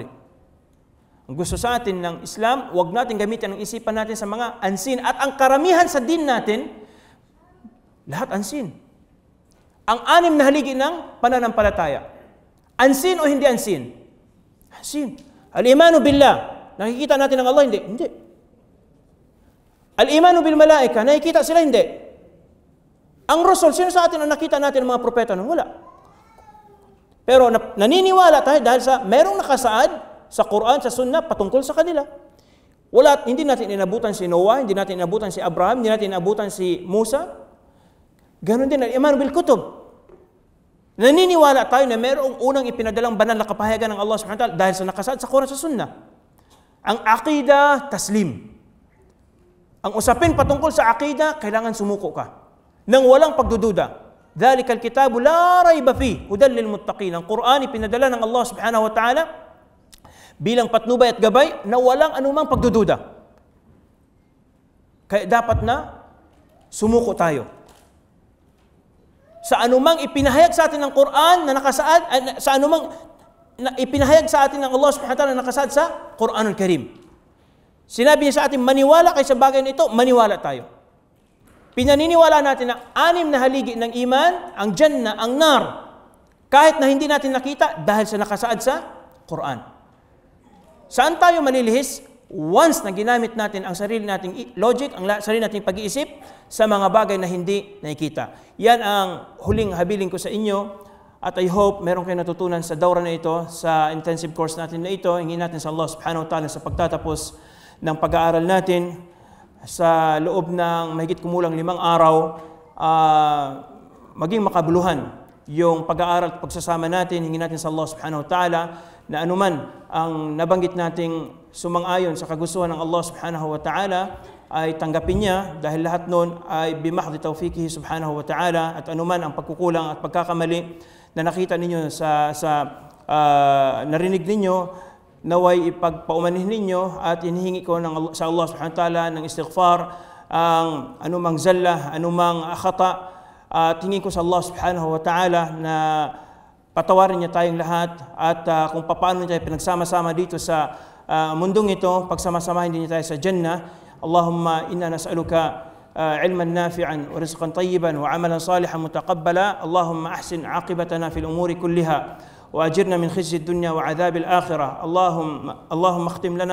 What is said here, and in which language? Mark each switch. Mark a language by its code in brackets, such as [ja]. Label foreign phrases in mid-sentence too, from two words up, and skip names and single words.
[tl] Ang gusto sa atin ng Islam, huwag natin gamitin ang isipan natin sa mga unseen. At ang karamihan sa din natin, lahat unseen. Ang 6 na haligi ng pananampalataya. Unseen o hindi unseen? Unseen. [ar] الإيمان بالله. [tl] Nakikita natin ang Allah? Hindi. Hindi. [ar] الإيمان بالملائكة. [tl] Nakikita sila? Hindi. Ang Rasul, sino sa atin ang nakita natin ng mga propeta? Wala. Pero naniniwala tayo dahil merong nakasaad sa Quran, sa Sunnah, patungkol sa kanila. Hindi natin inabutan si Noah, hindi natin inabutan si Abraham, hindi natin inabutan si Musa. Ganon din [ar] الإيمان بالكتب. [tl] Naniniwala tayo na merong unang ipinadalang banal na kapahayagan ng Allah [ar] سبحانه وتعالى [tl] dahil sa nakasaad sa Quran, sa Sunnah. Ang aqida, taslim. Ang usapin patungkol sa aqida, kailangan sumuko ka nang walang pagdududa. [ar] ذلك الكتاب لا ريب في هدى للمتقين. [tl] Ang Quran ipinadala ng Allah [ar] سبحانه وتعالى [tl] bilang patnubay at gabay na walang anumang pagdududa. Kaya dapat na sumuko tayo sa anumang ipinahayag sa atin ng Quran na nakasaad, sa anumang na ipinahayag sa atin ng Allah [ar] سبحانه وتعالى [tl] na nakasaad sa Quranul Karim. Sinabi niya sa atin, maniwala kayo sa bagay na ito, maniwala tayo. Pinaniniwala natin na 6 na haligi ng iman, ang Jannah, ang nar, kahit na hindi natin nakita dahil sa nakasaad sa Quran. Saan tayo malilihis? Once na ginamit natin ang sarili nating logic, ang sarili nating pag-iisip sa mga bagay na hindi nakikita. Yan ang huling habiling ko sa inyo. At [en] I hope [tl] meron kayo natutunan sa dawra na ito, sa [en] intensive course [tl] natin na ito. Hingin natin sa Allah [ar] سبحانه وتعالى [tl] sa pagtatapos ng pag-aaral natin sa loob ng mahigit kumulang 5 araw, maging makabuluhan yung pag-aaral at pagsasama natin. Hingin natin sa Allah [ar] سبحانه وتعالى [tl] na anuman ang nabanggit nating sumang-ayon sa kagustuhan ng Allah [ar] سبحانه وتعالى [tl] ay tanggapin niya, dahil lahat nun ay [ar] بمحض توفيقه سبحانه وتعالى, [tl] at anuman ang pagkukulang at pagkakamali na nakita ninyo narinig ninyo, naway ipagpaumanhin ninyo, at inihingi ko sa Allah [ar] سبحانه وتعالى [tl] ng istighfar ang anumang zalla, anumang khata, at hingin ko sa Allah [ar] سبحانه وتعالى [tl] na patawarin niya tayong lahat, at kung paano tayo pinagsama-sama dito sa mundong ito, pagsama-samahin din niya tayo sa Jannah. [ar] اللهم إنا نسألك علما نافعا ورزقا طيبا وعملا صالحا متقبلا اللهم أحسن عاقبتنا في الأمور كلها وأجرنا من خزي الدنيا وعذاب الآخرة اللهم اختم لنا